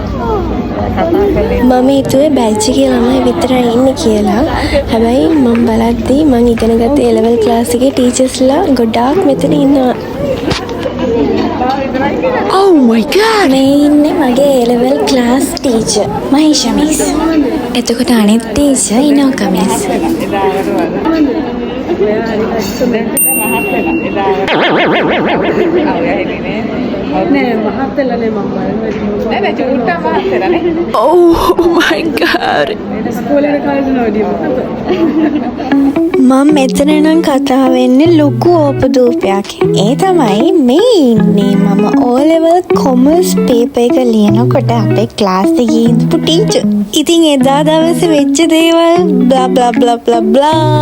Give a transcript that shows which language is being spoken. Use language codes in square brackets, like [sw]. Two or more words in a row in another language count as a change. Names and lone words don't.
[si] මම හිතුවේ බැච් එකේ ළමයි විතරයි ඉන්නේ කියලා. හැබැයි මම බලද්දී මම ඉගෙන ගත්ත [en] A level class [si] එකේ ටීචර්ස්ලා ගොඩාක් මෙතන ඉන්නවා. [en] Oh my god! [si] මේ ඉන්නේ මගේ [en] A level class teacher [si] මහේෂා මිස්. එතකොට අනිත් teacher ඉනෝකා මිස්. [en] Oh my god! [si] මම මෙතන නම් කතා වෙන්නේ ලොකු ඕපදූපයක්. ඒ තමයි මේ ඉන්නේ මම [en] O level commerce paper [si] එක ලියනකොට අපේ ක්ලාස් එකේ ඉඳපු ටීචර්. ඉතින් එදා දවසේ වෙච්ච දේවල් [en] bla bla bla bla bla.